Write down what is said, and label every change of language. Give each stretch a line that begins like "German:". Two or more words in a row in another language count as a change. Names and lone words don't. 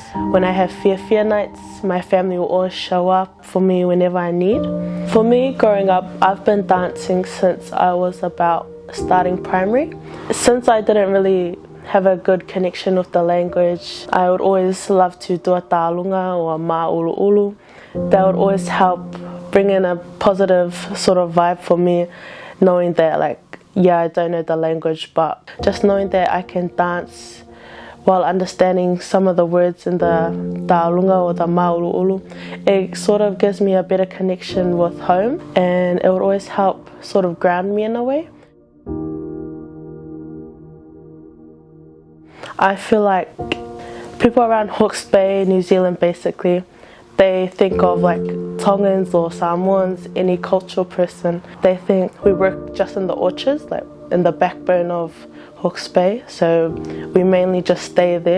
English: When I have fear nights, my family will always show up for me whenever I need. For me, growing up, I've been dancing since I was about starting primary. Since I didn't really have a good connection with the language, I would always love to do a tālunga or a mā ulu ulu. That would always help bring in a positive sort of vibe for me, knowing that like, yeah, I don't know the language, but just knowing that I can dance while understanding some of the words in the tālunga or the mā ulu ulu, it sort of gives me a better connection with home and it would always help sort of ground me in a way. I feel like people around Hawke's Bay, New Zealand basically, they think of like Tongans or Samoans, any cultural person, they think we work just in the orchards, like in the backbone of Hawke's Bay, so we mainly just stay there.